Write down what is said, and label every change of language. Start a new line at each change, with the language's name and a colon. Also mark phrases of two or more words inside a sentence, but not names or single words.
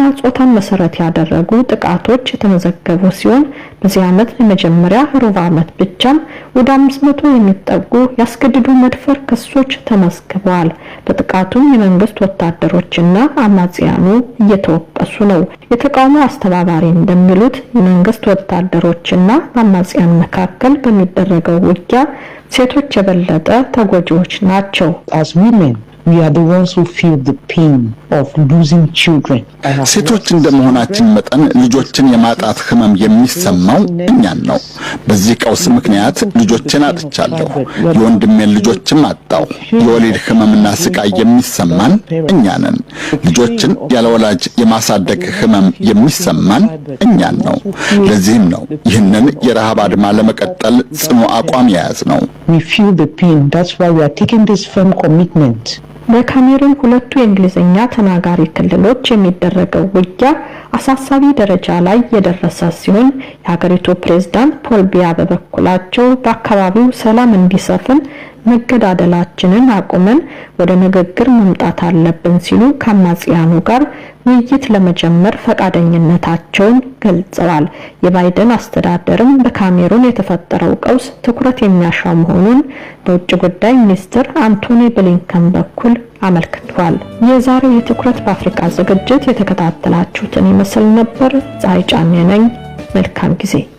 Amharic: ጾታን መሰረት ያደረጉ ጥቃቶች የተመዘገቡ ሲሆን በዚህ ዓመት የመጀመሪያ ሩብ ዓመት ብቻም ወደ 500 የሚጠጉ ያስገድዱ መድፈር ክሶች ተመዝግበዋል። በጥቃቱም የመንግስት ወታደሮችና አማጽያኑ እየተወቀሱ ነው። የተቃውሞ አስተባባሪ እንደሚሉት የመንግስት ወታደሮችና አማጽያን መካከል በሚደረገው ውጊያ ሴቶች የበለጠ ተጎጂዎች ናቸው።
English: As women, we are the ones who feel the pain of losing children.
Amharic: ሴቶች እንደመሆናችን መጠን ልጆችን የማጣት ህመም የሚሰማው እኛን ነው። በዚህ ቀውስ ምክንያት ልጆችን አጥቻለሁ። የወንድሜን ልጆችም አጣው። የወሊድ ህመምና ስቃይ የሚሰማን እኛ ነን። ልጆችን ያለ ወላጅ የማሳደግ ህመም የሚሰማን እኛን ነው። ለዚህም ነው ይህንን የረሃብ አድማ ለመቀጠል ጽኑ አቋም የያዝ ነው።
English: We feel the pain. That's why we are taking this firm commitment.
Amharic: በካሜሩን 2 የእንግሊዝኛ ተናጋሪ ክልሎች የሚደረገው ውጊያ አሳሳቢ ደረጃ ላይ የደረሰ ሲሆን የሀገሪቱ ፕሬዝዳንት ፖል ቢያ በበኩላቸው በአካባቢው ሰላም እንዲሰፍን መገዳደላችንን አቁመን ወደ ንግግር መምጣት አለብን ሲሉ ከአማጽያኑ ጋር ውይይት ለመጀመር ፈቃደኝነታቸውን ገልጸዋል። የባይደን አስተዳደርም በካሜሩን የተፈጠረው ቀውስ ትኩረት የሚያሻው መሆኑን በውጭ ጉዳይ ሚኒስትር አንቶኒ ብሊንከን በኩል አመልክቷል። የዛሬው የትኩረት በአፍሪካ ዝግጅት የተከታተላችሁትን ይመስል ነበር። ፀሐይ ጫኔ ነኝ። መልካም ጊዜ።